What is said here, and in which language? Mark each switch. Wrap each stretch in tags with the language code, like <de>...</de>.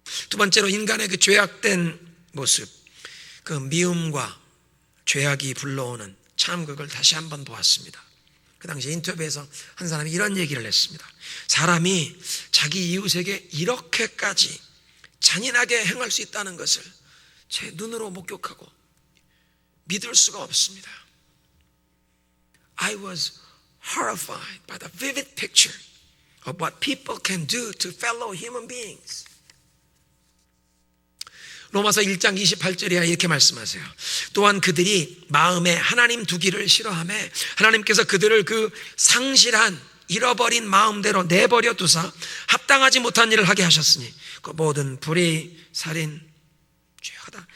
<ko>두 번째로, 인간의 그 죄악된 모습, 그 미움과 죄악이 불러오는 참극을 다시 한번 보았습니다. 그 당시 인터뷰에서 한 사람이 이런 얘기를 했습니다. 사람이 자기 이웃에게 이렇게까지 잔인하게 행할 수 있다는 것을 제 눈으로 목격하고 믿을 수가 없습니다.</ko> <en>I was horrified by the vivid picture of what people can do to fellow human beings.</en> <ko>로마서 1장 28절에 이렇게 말씀하세요. 또한 그들이 마음에 하나님 두기를 싫어하며 하나님께서 그들을 그 상실한 잃어버린 마음대로 내버려 두사 합당하지 못한 일을 하게 하셨으니 그 모든 불의, 살인, 죄하다.</ko>